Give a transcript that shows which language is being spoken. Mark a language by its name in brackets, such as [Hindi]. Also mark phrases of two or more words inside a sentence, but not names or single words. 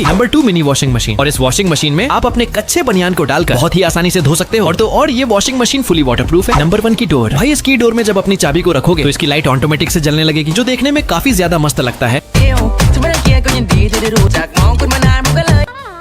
[Hindi] नंबर 2 [English] mini washing machine, [Hindi] और इस [English] washing machine [Hindi] में आप अपने कच्चे बनियान को डालकर बहुत ही आसानी से धो सकते हो। और ये [English] washing machine fully waterproof [Hindi] है। नंबर 1 की डोर, भाई इसकी डोर में जब अपनी चाबी को रखोगे तो इसकी [English] light automatic [Hindi] से जलने लगेगी जो देखने में काफी ज्यादा मस्त लगता है। [Thai] จะไม่ได้เกลียดก็ยินดีที่ได้รู้จักมองคุณมานานมันก็เลย